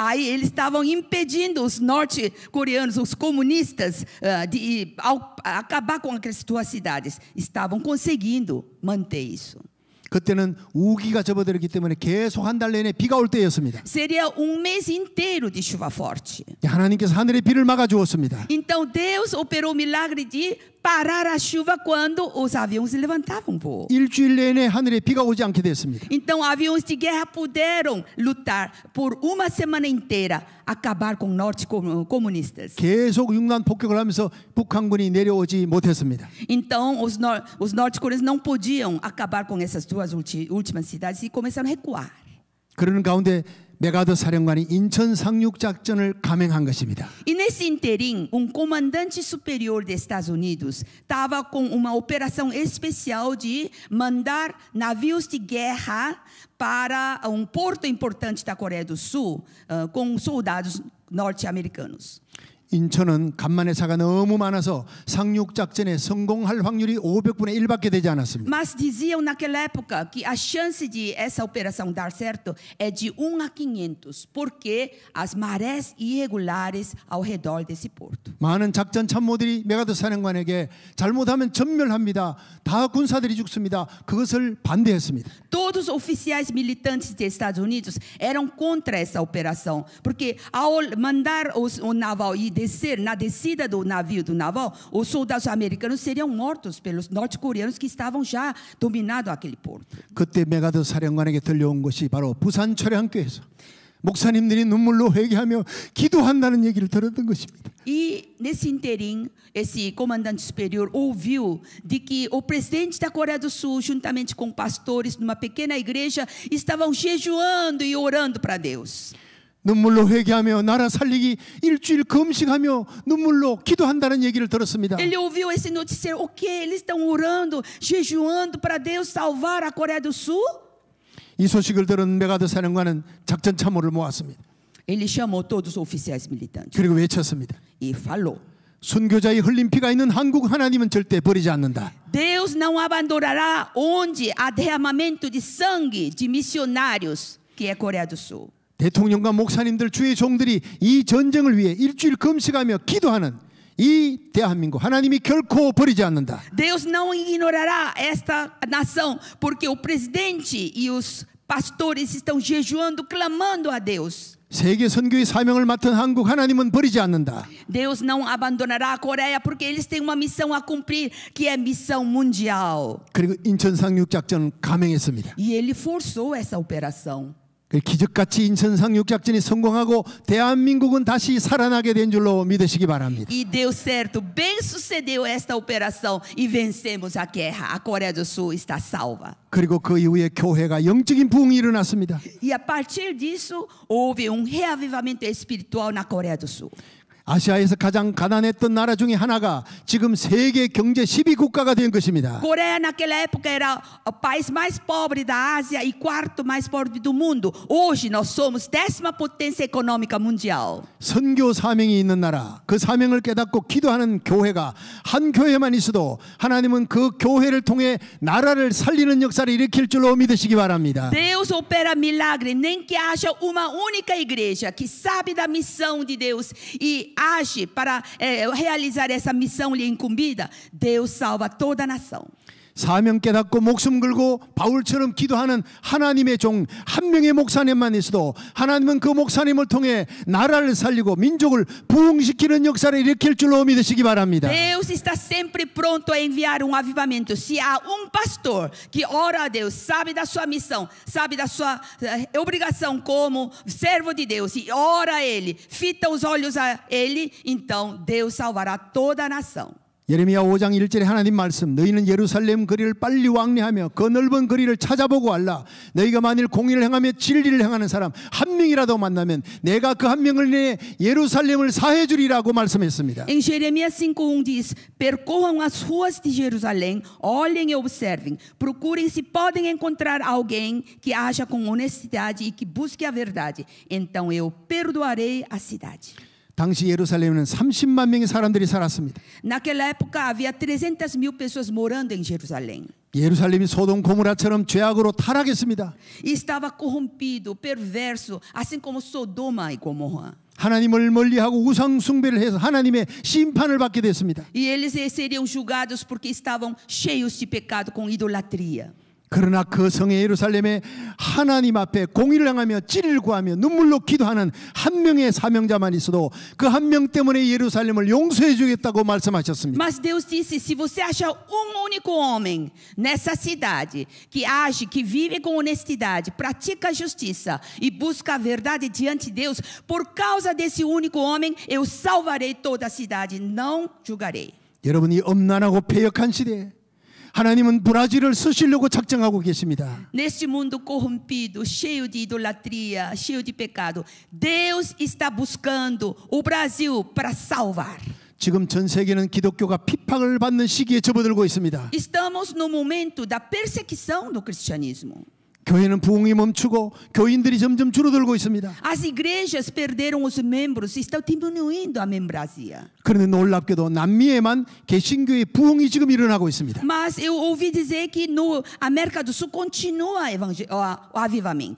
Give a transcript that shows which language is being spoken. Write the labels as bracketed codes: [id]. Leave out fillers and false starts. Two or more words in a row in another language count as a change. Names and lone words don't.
[pt] Aí eles estavam impedindo os norte-coreanos, os comunistas, de acabar com aquelas duas cidades. Estavam conseguindo manter isso. [ko] 그때는 우기가 접어들었기 때문에 계속 한 달 내내 비가 올 때였습니다. [pt] Seria mês inteiro de chuva forte. [ko] 하나님께서 하늘의 비를 막아 주었습니다. [pt] Então Deus operou o milagre de parar a chuva quando os aviões levantavam voo. [ko] 일주일 내내 하늘에 비가 오지 않게 됐습니다. [pt] Então aviões de guerra puderam lutar por uma semana inteira, acabar com norte-comunistas. [ko] 계속 융단 폭격을 하면서 북한군이 내려오지 못했습니다. [pt] Então os norte-coreanos não podiam acabar com essas duas últimas cidades e começaram a recuar. [ko] 그런 가운데 메가더 사령관이 인천 상륙 작전을 감행한 것입니다. [pt] E nesse interim, comandante superior dos Estados Unidos estava com uma operação especial de mandar navios de guerra para porto importante da Coreia do Sul com soldados norte-americanos. [ko] 인천은 간만해사가 너무 많아서 상륙 작전에 성공할 확률이 500분의 1밖에 되지 않았습니다. [pt] Mas diziam naquela época que a chance de essa operação dar certo é de 1 a 500, porque as marés irregulares ao redor desse porto. [ko] 많은 작전 참모들이 메가더 사령관에게 잘못하면 전멸합니다. 다 군사들이 죽습니다. 그것을 반대했습니다. [pt] Todos os oficiais militantes dos Estados Unidos eram contra essa operação, porque ao mandar o naval e descer, na descida do naval, os soldados americanos seriam mortos pelos norte-coreanos que estavam já dominando aquele porto. [ko] 그때 메가더 사령관에게 들려온 것이 바로 부산 철양교에서 목사님들이 눈물로 회개하며 기도한다는 얘기를 들었던 것입니다. [pt] E nesse interim, esse comandante superior ouviu de que o presidente da Coreia do Sul, juntamente com pastores numa pequena igreja, estavam jejuando e orando para Deus. [ko] 눈물로 회개하며 나라 살리기 일주일 금식하며 눈물로 기도한다는 얘기를 들었습니다. [pt] Ele ouviu esse noticiário, o que eles estão orando, jejuando para Deus salvar a Coreia do Sul? [ko] 이 소식을 들은 메가더 사령관은 작전 참모를 모았습니다. [pt] Ele chamou todos os oficiais militantes [ko] 그리고 외쳤습니다. [pt] e falou: [ko] 순교자의 흘린 피가 있는 한국 하나님은 절대 버리지 않는다. [pt] Deus não abandonará onde há derramamento de sangue de missionários, que é a Coreia do Sul. [ko] 대통령과 목사님들 주의 종들이 이 전쟁을 위해 일주일 금식하며 기도하는 이 대한민국 하나님이 결코 버리지 않는다. [pt] Deus não ignorará esta nação, porque o presidente e os pastores estão jejuando, clamando a Deus. [ko] 세계 선교의 사명을 맡은 한국 하나님은 버리지 않는다. [pt] Deus não abandonará a Coreia, porque eles têm uma missão a cumprir, que é missão mundial. [ko] 그리고 인천 상륙 작전을 감행했습니다. [pt] E ele forçou essa operação. [ko] 기적같이 인천 상륙 작전이 성공하고 대한민국은 다시 살아나게 된 줄로 믿으시기 바랍니다. [pt] E deu certo, bem sucedeu esta operação e vencemos a guerra. A Coreia do Sul está salva. [ko] 그리고 그 이후에 교회가 영적인 부흥이 일어났습니다. [pt] E a partir disso houve reavivamento espiritual na Coreia do Sul. [ko] 아시아에서 가장 가난했던 나라 중에 하나가 지금 세계 경제 10위 국가가 된 것입니다. [pt] Coreia naquela época era o país mais pobre da Ásia e quarto mais pobre do mundo. Hoje nós somos 10ª potência econômica mundial. [ko] 선교 사명이 있는 나라, 그 사명을 깨닫고 기도하는 교회가 한 교회만 있어도 하나님은 그 교회를 통해 나라를 살리는 역사를 일으킬 줄로 믿으시기 바랍니다. [pt] Deus opera milagre, nem que haja uma única igreja que sabe da missão de Deus e age para realizar essa missão lhe incumbida. Deus salva toda a nação. [ko] 사명 깨닫고 목숨 걸고 바울처럼 기도하는 하나님의 종 한 명의 목사님만 있어도 하나님은 그 목사님을 통해 나라를 살리고 민족을 부흥시키는 역사를 일으킬 줄로 믿으시기 바랍니다. [pt] Deus está sempre pronto a enviar avivamento. Se há pastor que ora a Deus, sabe da sua missão, sabe da sua obrigação como servo de Deus e ora a Ele, fita os olhos a Ele, então Deus salvará toda a nação. [ko] 예레미야 5장 1절에 하나님 말씀, 너희는 예루살렘 거리를 빨리 왕래하며 그 넓은 거리를 찾아보고 알라. 너희가 만일 공의를 행하며 진리를 행하는 사람 한 명이라도 만나면 내가 그 한 명을 내 예루살렘을 사해 주리라고 말씀했습니다. [pt] Em Jeremias 5:1 diz: percorram as ruas de Jerusalém, olhem e observem, procurem se podem encontrar alguém que haja com honestidade e que busque a verdade. Então eu perdoarei a cidade. [ko] 당시 예루살렘에는 30만 명의 사람들이 살았습니다. [pt] Naquela época havia 300.000 pessoas morando em Jerusalém. [ko] 예루살렘이 소돔 고모라처럼 죄악으로 타락했습니다. [pt] E estava corrompido, perverso, assim como Sodoma e Gomorra. [ko] 하나님을 멀리하고 우상 숭배를 해서 하나님의 심판을 받게 됐습니다. [pt] E eles seriam julgados porque estavam cheios de pecado com idolatria. [ko] 그러나 그 성의 예루살렘에 하나님 앞에 공의를 행하며 진리를 구하며 눈물로 기도하는 한 명의 사명자만 있어도 그 한 명 때문에 예루살렘을 용서해 주겠다고 말씀하셨습니다. [pt] Mas Deus disse: se você achar único homem nessa cidade que age, que vive com honestidade, pratica a justiça e busca a verdade diante de Deus, por causa desse único homem eu salvarei toda a cidade, não julgarei. [ko] 여러분이 엄난하고 패역한 시대에 하나님은 브라질을 쓰시려고 작정하고 계십니다. [pt] Neste mundo corrompido, cheio de idolatria, cheio de pecado, Deus está buscando o Brasil para salvar. [ko] 지금 전 세계는 기독교가 핍박을 받는 시기에 접어들고 있습니다. [pt] Estamos no momento da perseguição do cristianismo. [ko] 교회는 부흥이 멈추고 교인들이 점점 줄어들고 있습니다. [pt] As igrejas perderam os membros, estão diminuindo a membresia. [ko] 그런데 놀랍게도 남미에만 개신교의 부흥이 지금 일어나고 있습니다. [pt] Mas eu ouvi dizer que no América do Sul continua o avivamento.